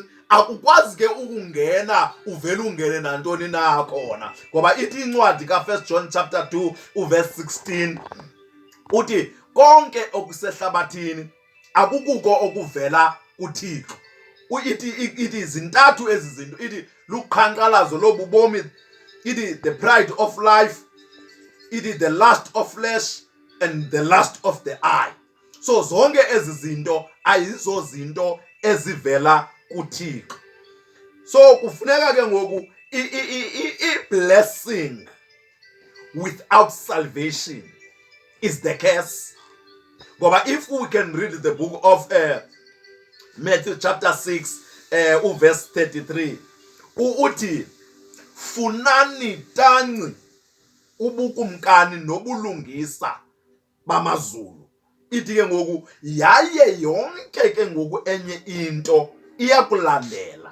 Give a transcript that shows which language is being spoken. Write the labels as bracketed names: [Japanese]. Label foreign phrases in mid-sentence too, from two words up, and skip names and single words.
[Xhosa] Akukwazi ke ukungena uvele ungene nantoni na khona, ngoba ithi incwadi ka1 John chapter 2 uverse 16 uthi konke okusehlabathini akukuko okuvela kuThixo. Ithi zintathu ezi zinto, ithi luqhankqalazo lobubomi, ithi [English] the pride of life, [Xhosa] ithi [English] the lust of flesh and the lust of the eye. [Xhosa] So zonke ezi zinto ayizo zinto ezivela kuThixo. [English] So [Xhosa] kufuneka ke ngoku [English] i-blessing without salvation is the curse. Ngoba if we can read the book of Matthew chapter 6 [Xhosa] uverse 33 uthi funani tanci ubukumkani nobulungisa bamazulu. Ithi ke ngoku yaye yonke ke ngoku enye into iyakulandela.